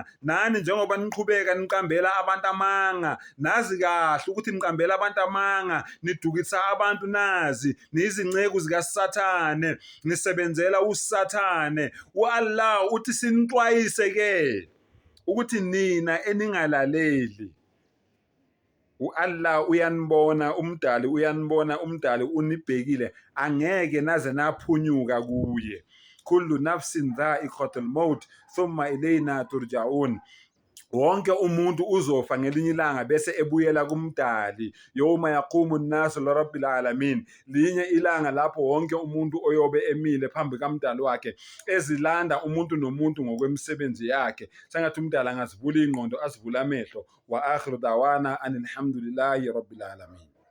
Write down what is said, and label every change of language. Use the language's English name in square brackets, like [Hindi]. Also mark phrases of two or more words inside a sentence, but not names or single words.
[Zulu] Nani njengoba niqhubeka niqambela abantu amanga, nazi kahle ukuthi niqambela abantu amanga, nidukisa abantu, nazi niyizinceku zikaSathane, nisebenzela uSathane. uAllah uthi sinixwayise-ke ukuthi nina eningalaleli, uAllah uyanibona, umdali uyanibona, umdali unibhekile, angeke naze naphunyuka kuye. [Arabic] كل نفس ذائقة الموت ثم إلينا ترجعون. [Zulu] Wonke umuntu uzofa ngelinye ilanga bese ebuyela kumdali. [Arabic] يوم يقوم الناس لرب العالمين. [Zulu] Linye ilanga lapho wonke umuntu oyobe emile phambi kamdali wakhe, ezilanda umuntu nomuntu ngokwemisebenzi yakhe. Sengathi umdala angazivula ingqondo, azivula amehlo. [Arabic] وآخر دعوانا الحمد لله رب العالمين.